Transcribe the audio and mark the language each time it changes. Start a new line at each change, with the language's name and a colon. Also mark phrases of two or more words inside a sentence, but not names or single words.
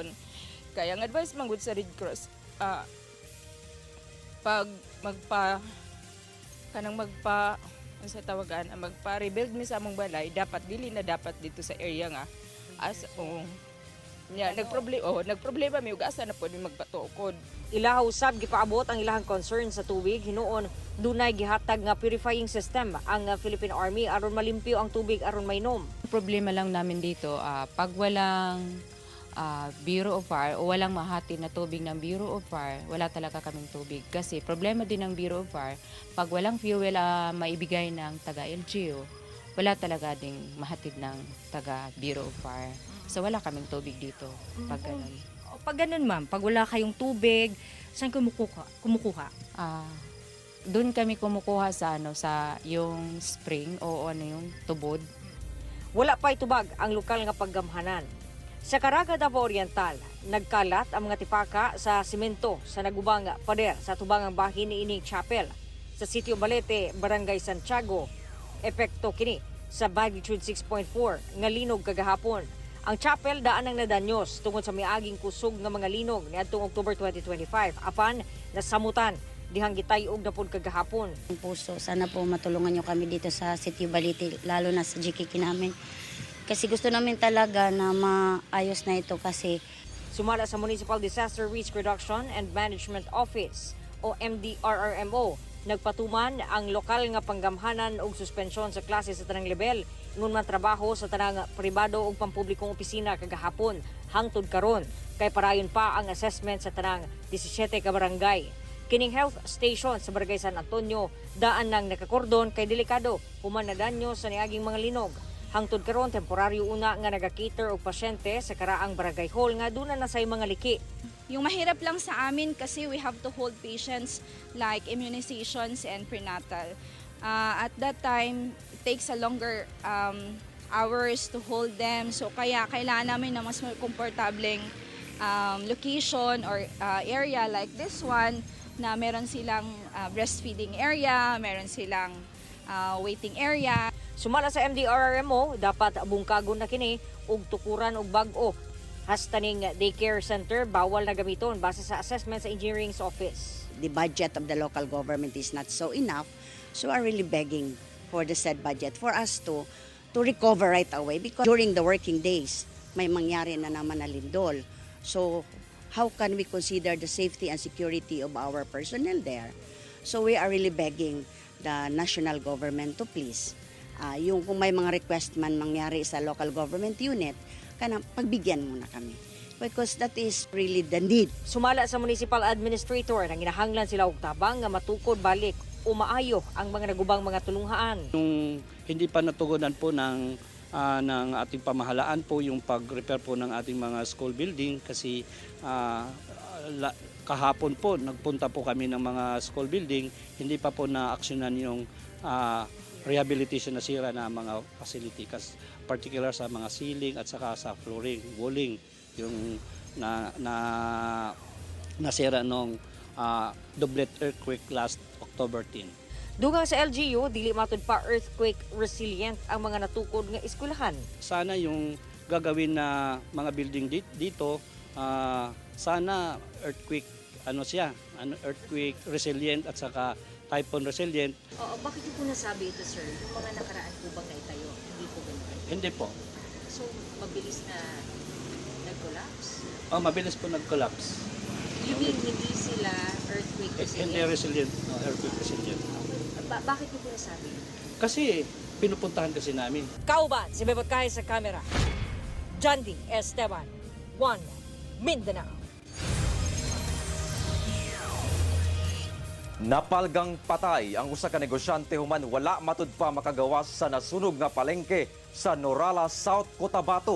Cebuano: Kaya ang advice manggod sa Red Cross pag sa tawagan magpa-rebuild mi sa among balay, dapat dili na dapat dito sa area nga as nagproblema mi ug asa na pud magpatukod. Ilaha usab gipaabot ang ilahang concern sa tubig hinuon dunay gihatag nga
English: purifying system
Cebuano: ang Philippine Army aron malimpyo ang tubig aron mainom.
Filipino: Problema lang namin dito pag walang Bureau of Fire o walang mahati na tubig ng Bureau of Fire, wala talaga kaming tubig. Kasi problema din ng Bureau of Fire, pag walang fuel maibigay ng taga-LGU, wala talaga ding mahatid ng taga-Bureau of Fire. So wala kaming tubig dito pag ganun. Pag ganun ma'am, pag wala kayong tubig, saan kumukuha? Doon kami kumukuha sa yung spring o yung tubod.
Cebuano: Wala pa itubag ang lokal nga paggamhanan. Sa Caraga, Davao Oriental, nagkalat ang mga tipaka sa simento sa nagubang pader sa tubangang bahin ni ining chapel. Sa Sitio Balete, Barangay Santiago, epekto kini sa magnitude 6.4 nga linog kagahapon. Ang chapel daan ang nadanyos tungod sa miaging kusog nga mga linog niadtong October 2025. Apan nasamutan dihang gitayog na pud kagahapon.
Filipino: Puso, sana po matulungan niyo kami dito sa Sitio Balete, lalo na sa GKK namin. Kasi gusto namin talaga na maayos na ito kasi
Cebuano: sumala sa Municipal Disaster Risk Reduction and Management Office o MDRRMO, nagpatuman ang lokal nga panggamhanan og suspensyon sa klase sa tanang level ngun man trabaho sa tanang pribado ug pampublikong opisina kagahapon hangtod karon kay parayon pa ang assessment sa tanang 17 ka barangay. Kining health station sa Barangay San Antonio daan nang nakakordon kay delikado human na danyo sa niaging mga linog. Hangtod karon temporaryo una nga nagakater og pasyente sa karaang barangay hall nga duna na say mga liki.
Filipino: Yung mahirap lang sa amin kasi
English: we have to hold patients like immunizations and prenatal. At that time, it takes a longer hours to hold them.
Filipino: So kaya kailangan namin na mas komportableng
English: location or area like this one
Filipino: na meron silang
English: breastfeeding area,
Filipino: meron silang
English: waiting area.
Cebuano: Sumala sa MDRRMO, dapat bungkagon na kini ug tukuran og bag-o. Hastaning daycare center bawal na gamiton base sa assessment sa engineering's office.
English: the budget of the local government is not so enough, so are really begging for the said budget for us to recover right away because during the working days,
Filipino: may mangyari na naman na lindol.
English: So, how can we consider the safety and security of our personnel there? So, we are really begging the national government to please,
Filipino: yung kung may mga request man mangyari sa
English: local government unit,
Filipino: pagbigyan muna kami.
English: Because that is really the need.
Cebuano: Sumala sa municipal administrator nang ginahanglan sila og tabang nga matukod balik o maayo ang mga nagubang mga tulunghaan.
Filipino: Nung hindi pa natugunan po ng ating pamahalaan po yung pag-repair po ng ating mga
English: school building
Filipino: kasi kahapon po nagpunta po kami ng mga
English: school building,
Filipino: hindi pa po na-aksyonan yung rehabilitation na sira na mga facility, particular sa mga ceiling at saka sa flooring, walling, yung nasira nung Doblet earthquake last October 10.
Cebuano: Dugang sa LGU, dili matud pa
English: earthquake resilient
Cebuano: ang mga natukod nga eskwelahan.
Filipino: Sana yung gagawin na mga building dito, sana earthquake ano siya,
English: earthquake resilient
Filipino: at saka
English: typhoon resilient.
Filipino: Oo, bakit niyo po nasabi ito, sir? Yung mga nakaraan po bang naitayo? Hindi po ganun. Hindi po. So, mabilis na nag-collapse? Mabilis po nag-collapse.
English: You mean
Filipino: hindi sila
English: earthquake
Filipino: Hindi
English: resilient? resilient, earthquake resilient.
Filipino: Bakit niyo po nasabi? Kasi pinupuntahan kasi namin.
Cebuano: Kauban, si Bebot Kai sa kamera. Jandy Esteban, One Mindanao. Napalgang patay ang usa ka negosyante human wala matud pa makagawas sa nasunog nga palengke sa Norala, South Cotabato.